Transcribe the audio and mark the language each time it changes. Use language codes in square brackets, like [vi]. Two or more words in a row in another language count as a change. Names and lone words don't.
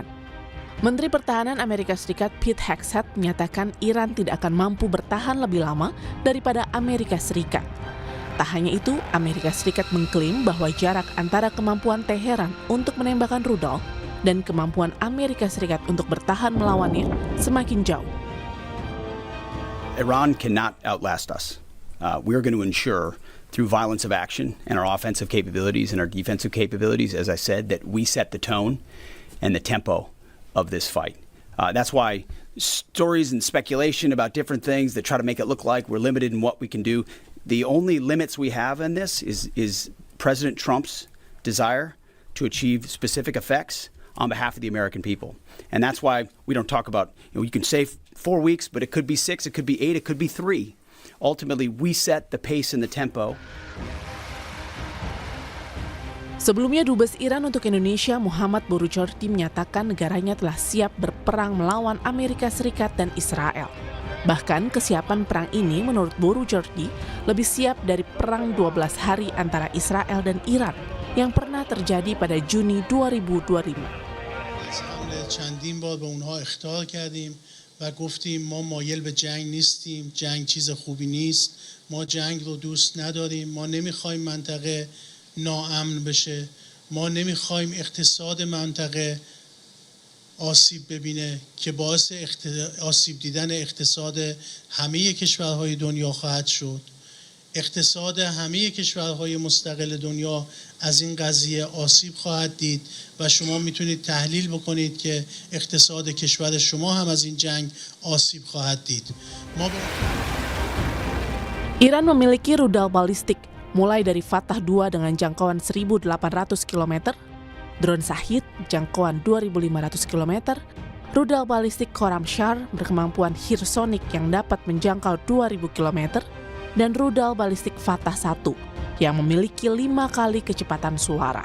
[id] Menteri Pertahanan Amerika Serikat Pete Hegseth menyatakan Iran tidak akan mampu bertahan lebih lama daripada Amerika Serikat. Tak hanya itu, Amerika Serikat mengklaim bahwa jarak antara kemampuan Teheran untuk menembakkan rudal dan kemampuan Amerika Serikat untuk bertahan melawannya semakin jauh. [en] Iran cannot outlast us. We're going to ensure through violence of action and our offensive capabilities and our defensive capabilities, as I said, that we set the tone and the tempo of this fight. That's why stories and speculation about different things that try to make it look like we're limited in what we can do, the only limits we have in this is President Trump's desire to achieve specific effects on behalf of the American people. And that's why we don't talk about, you can say 4 weeks, but it could be 6, it could be 8, it could be 3. Ultimately, we set the pace and the tempo. [id] Sebelumnya, Dubes Iran untuk Indonesia Muhammad Borujerdi menyatakan negaranya telah siap berperang melawan Amerika Serikat dan Israel. Bahkan kesiapan perang ini menurut Borujerdi lebih siap dari perang 12 hari antara Israel dan Iran yang pernah terjadi pada Juni 2025. [fa] و گفتیم ما مایل به جنگ نیستیم، جنگ چیز خوبی نیست، ما جنگ رو دوست نداریم، ما نمیخوایم منطقه ناامن بشه، ما نمیخوایم اقتصاد منطقه آسیب ببینه که باعث آسیب دیدن اقتصاد همه کشورهای دنیا خواهد شد. اقتصاد همه کشورهای مستقل دنیا از این قضیه آسیب خواهد دید و شما میتونید تحلیل بکنید که اقتصاد کشور شما هم از این جنگ آسیب خواهد دید. [id] Iran memiliki rudal balistik mulai dari Fatah 2 dengan jangkauan 1.800 km, drone Shahid jangkauan 2.500 km, rudal balistik Khorramshahr berkemampuan hypersonic yang dapat menjangkau 2.000 km, dan rudal balistik Fatah 1 yang memiliki 5 kali kecepatan suara.